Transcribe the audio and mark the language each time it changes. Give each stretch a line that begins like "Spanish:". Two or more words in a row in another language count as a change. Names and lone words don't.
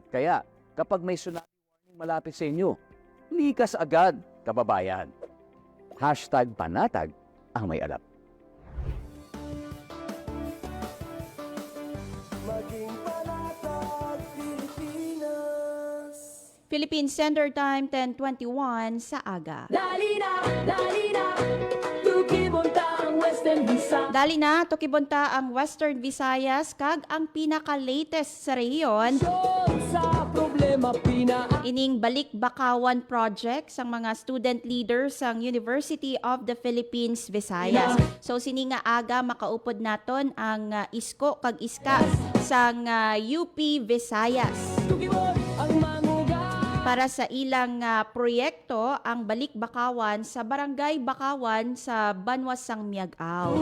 Filipino: Kaya kapag may tsunami warning malapit sa inyo, likas agad, kababayan. #panatag ang may alam. Maging panatag, Pilipinas.
Hiligaynon: Philippine Standard Time, 10:21 sa aga. Dali na, tukibonta ang Western Visayas. Dali na, tukibonta ang Western Visayas kag ang pinaka-latest sa rehiyon. Sa problema Ining Balik Bakawan Project sang mga
English: student leaders
Hiligaynon: sang University of the Philippines, Visayas. So sini nga aga makaupod naton ang isko kag iska sang UP Visayas. ang manguga. Para sa ilang proyekto ang Balik Bakawan sa Barangay Bakawan sa Banwas sang Miag-aw.